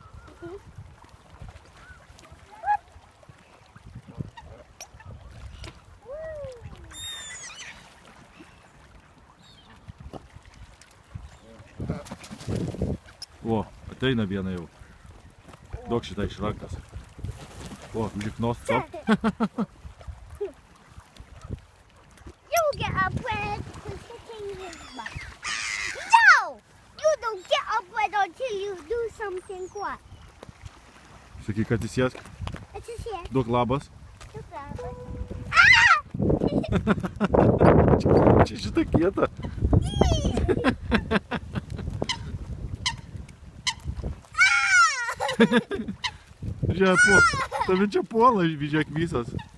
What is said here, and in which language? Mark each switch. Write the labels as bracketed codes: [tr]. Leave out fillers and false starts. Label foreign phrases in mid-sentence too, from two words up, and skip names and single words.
[lt] O, ateina viena jau. Duok šitą iš rankas. O, žiknos, co? [en] You get up when it's kicking his butt. No! You don't get up when until you do something what? [lt] Sakyk, atsisėsk. Atsisėsk. Duok labas. Čia šitą kietą. Žiūrėk, tave čia puola, žiūrėk visas.